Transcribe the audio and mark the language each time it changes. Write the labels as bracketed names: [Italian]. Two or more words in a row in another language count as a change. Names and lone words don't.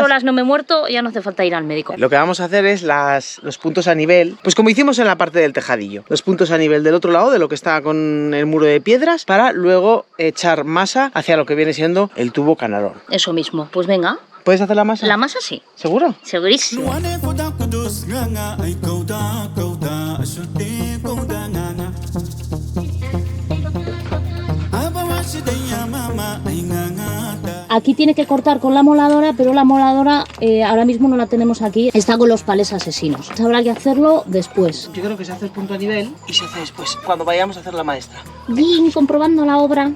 [Spanish] horas no me he muerto, ya no hace falta ir al médico. Lo que vamos a hacer es los puntos a nivel, pues como hicimos en la parte del tejadillo. Los puntos a nivel del otro lado, de lo que está con el muro de piedras, para luego echar masa hacia lo que viene siendo el tubo canalón. Eso mismo. Pues venga, ¿Puedes hacer la masa? la masa sí. ¿Seguro? Segurísimo. Luane kuda kudus nganga ay kauda asulti kauda nganga. Abawashi de mama ay nganga. Aquí tiene que cortar con la moladora, pero la moladora ahora mismo no la tenemos aquí. Está con los palés asesinos. Habrá que hacerlo después. Yo creo que se hace el punto a nivel y se hace después, cuando vayamos a hacer la maestra. Bien, comprobando la obra.